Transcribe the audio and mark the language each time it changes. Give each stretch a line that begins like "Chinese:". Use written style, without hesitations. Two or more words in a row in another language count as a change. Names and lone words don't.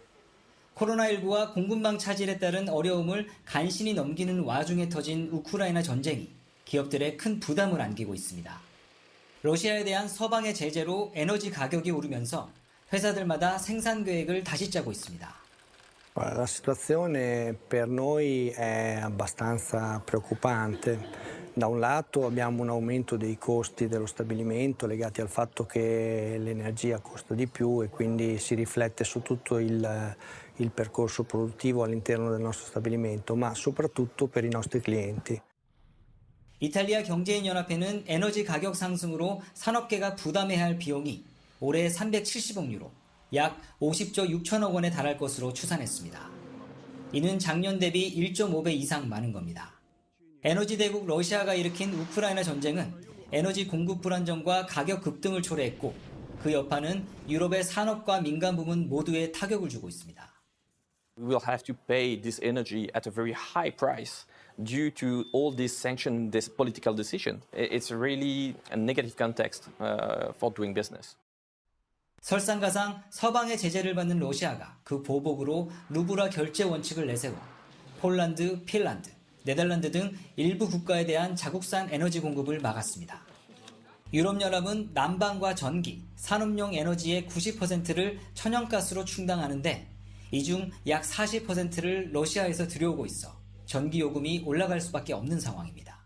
Korean: 코로나19와 공급망 차질에 따른 어려움을 간신히 넘기는 와중에 터진 우크라이나 전쟁이 기업들의 큰 부담을 안기고 있습니다. 러시아에 대한 서방의 제재로 에너지 가격이 오르면서 회사들마다 생산 계획을 다시 짜고 있습니다.
Italian: La situazione per noi è abbastanza preoccupante. Da un lato abbiamo un aumento dei costi dello stabilimento legati al fatto che l'energia costa di più e quindi si riflette su tutto il percorso produttivo all'interno del nostro stabilimento, ma soprattutto per i nostri clienti.
Korean: 이탈리아 경제인연합회는 에너지 가격 상승으로 산업계가 부담해야 할 비용이 올해 370억 유로, 약 50조 6천억 원에 달할 것으로 추산했습니다. 이는 작년 대비 1.5배 이상 많은 겁니다. 에너지 대국 러시아가 일으킨 우크라이나 전쟁은 에너지 공급 불안정과 가격 급등을 초래했고 그 여파는 유럽의 산업과 민간 부문 모두에 타격을 주고 있습니다.
English: We will have to pay this energy at a very high price due to all this sanction, this political decision. It's really a negative context for doing business.
Korean: 설상가상 서방의 제재를 받는 러시아가 그 보복으로 루브라 결제 원칙을 내세워 폴란드, 핀란드, 네덜란드 등 일부 국가에 대한 자국산 에너지 공급을 막았습니다. 유럽연합은 난방과 전기, 산업용 에너지의 90%를 천연가스로 충당하는데 이 중 약 40%를 러시아에서 들여오고 있어 전기요금이 올라갈 수밖에 없는 상황입니다.